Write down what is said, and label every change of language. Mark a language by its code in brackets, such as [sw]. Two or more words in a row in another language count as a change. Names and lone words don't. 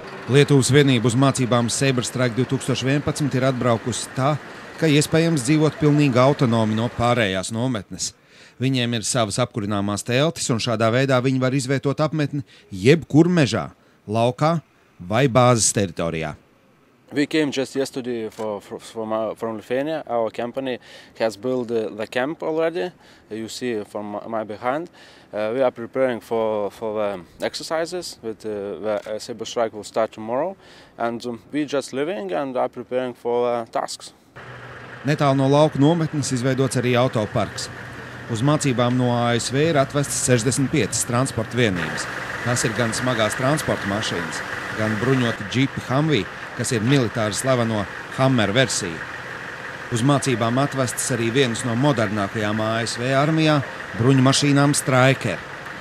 [lv] Lietuvas vienība uz mācībām Cyberstrike 2011 ir atbraukusi tā, ka iespējams dzīvot pilnīgi autonomi no pārējās nometnes. Viņiem ir savas apkurināmās teltis, un šādā veidā viņi var izvietot apmetni jebkur mežā, laukā vai bāzes teritorijā. [en] We came just yesterday from Lithuania. Our company has built the camp already. You see from my behind. We are preparing for the exercises. The Cyberstrike will start tomorrow, and we just living and are preparing for tasks. [lv] Netālu no lauka nometnes izveidots arī autoparks. Uz mācībām no ASV ir atvestas 65 transporta vienības. Tās ir gan smagās transporta mašīnas, gan bruņoti džipi Humvee, kas ir militāri slaveno Hammer versija. Uz mācībām atvestas arī vienas no modernākajām ASV armijā bruņu mašīnām Stryker.